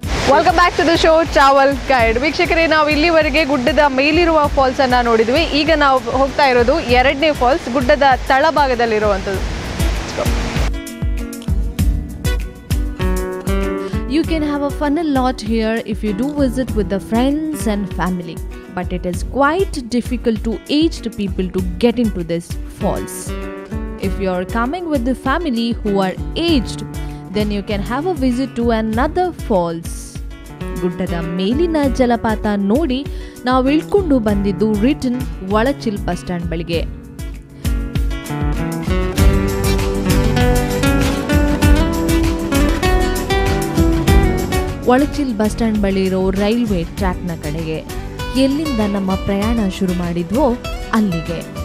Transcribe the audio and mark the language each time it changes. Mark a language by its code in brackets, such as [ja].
[en] Welcome back to the show travel guide. [kn] ವೀಕ್ಷಕರೇ, ನಾವು ಇಲ್ಲಿವರೆಗೆ ಗುಡ್ಡದ ಮೇಲಿರುವ ಫಾಲ್ಸ್ ಅನ್ನ ನೋಡಿದ್ವಿ. ಈಗ ನಾವು ಹೋಗ್ತಾ ಇರೋದು 2ನೇ ಫಾಲ್ಸ್, ಗುಡ್ಡದ ತಳಭಾಗದಲ್ಲಿರುವಂಥದ್ದು. [en] You can have a fun a lot here if you do visit with the friends and family, but it is quite difficult to aged people to get into this falls. If you are coming with the family who are aged, then you can have a visit to another falls. [kn] ಗುಡ್ಡದ ಮೇಲಿನ ಜಲಪಾತ ನೋಡಿ ನಾವು ಇಳ್ಕೊಂಡು ಬಂದಿದ್ದು return ಒಳಚಿಲ್ bus stand ಬಳಿಗೆ. ಒಳಚಿಲ್ bus stand ಬಳಿ ಇರೋ railway ಟ್ರ್ಯಾಕ್ನ ಕಡೆಗೆ. ಎಲ್ಲಿಂದ ನಮ್ಮ ಪ್ರಯಾಣ ಶುರು ಮಾಡಿದ್ವೋ ಅಲ್ಲಿಗೆ.